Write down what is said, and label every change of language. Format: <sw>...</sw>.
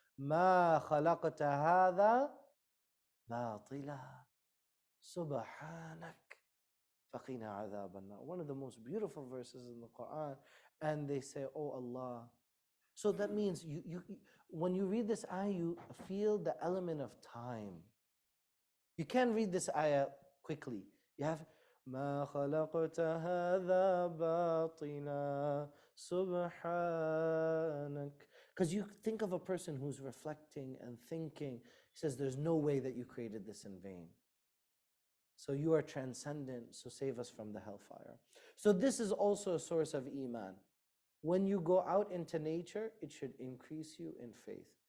<ar>مَا خَلَقْتَ هَذَا بَاطِلًا سُبْحَانَكَ فَقِنَا عَذَابَ النَّارِ.</ar> <en>One of the most beautiful verses in the Qur'an. And they say, oh Allah. So that means when you read this ayah, you feel the element of time. You can't read this ayah quickly. You have</en> <ar>ما خلقت هذا باطلا سبحانك.</ar> <en>Because you think of a person who's reflecting and thinking. He says, there's no way that you created this in vain. So you are transcendent, so save us from the hellfire. So this is also a source of iman. When you go out into nature, it should increase you in faith.</en>